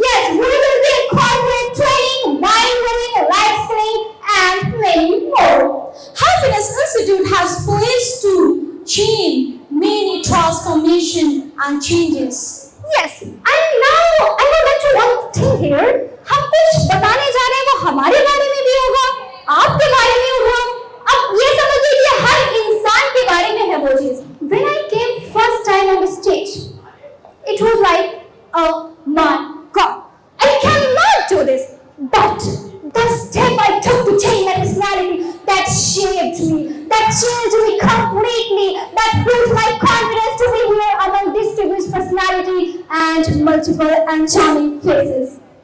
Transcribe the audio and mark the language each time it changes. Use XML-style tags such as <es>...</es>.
<en>Yes, we will be corporate training, mind blowing, life skilling, and many more. Happiness Institute has placed to change many transformation and changes. Yes, and now I would like to one thing here.</en> <hi>हम कुछ बताने जा रहे हैं वो हमारे बारे में भी होगा, आपके बारे में होगा. अब ये समझिए कि हर इंसान के बारे में है वो चीज.</hi> <en>When I came first time on the stage, it was like, oh my God, I cannot do this. But the step I took to change my personality, that shaped me, that changed me completely, that built my confidence to be here among distinguished personality and multiple and charming faces.</en>